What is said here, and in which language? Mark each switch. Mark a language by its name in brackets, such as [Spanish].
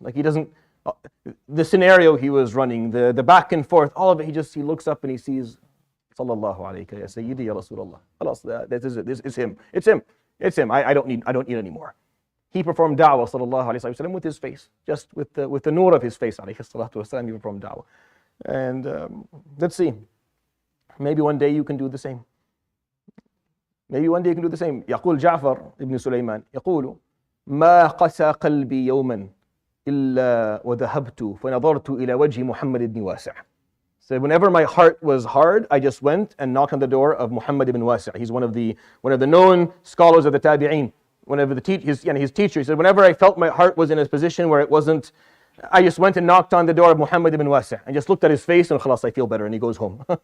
[English] Like he doesn't, the scenario he was running, the back and forth, all of it, he looks up and he sees, Sallallahu alayka ya Sayyidi ya Rasulullah. This is it. It's him. It's him. I don't need anymore. He performed da'wah, sallallahu alayhi wa sallam, with his face, just with the nur of his face, alayhi salatu wa sallam, he performed da'wah. And let's see. Maybe one day you can do the same. [Arabic] يقول جعفر ابن سليمان يقول ما قسى قلبي يوما إلا وذهبت فنظرت إلى وجه محمد بن واسع. [English] So whenever my heart was hard, I just went and knocked on the door of Muhammad ibn Wasi'. He's one of the known scholars of the Tabi'een. His teacher, he said, whenever I felt my heart was in a position where it wasn't, I just went and knocked on the door of Muhammad ibn Wasi' and just looked at his face and khalas, I feel better, and he goes home.